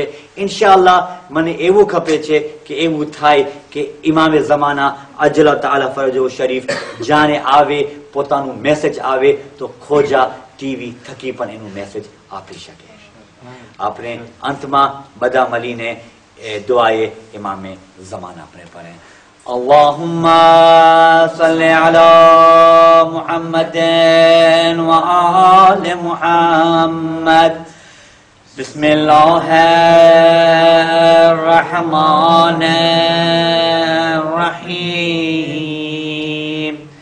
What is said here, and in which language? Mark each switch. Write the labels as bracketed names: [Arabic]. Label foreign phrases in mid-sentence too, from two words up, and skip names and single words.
[Gujarati] ઇન્શાઅલ્લાહ મને એવું ખપે છે કે એવું થાય કે ઇમામે ઝમાના [Arabic] عجل تعالى فرجه الشريف [Gujarati] જાણે આવે, પોતાનું મેસેજ આવે તો ખોજા ટીવી થકી પણ એનું મેસેજ આપી શકે. આપણે અંતમાં બધા મળીને દુઆએ ઇમામે ઝમાના આપણે પઢે. [Arabic] اللهم صل على محمد وآل محمد. بسم الله الرحمن الرحيم.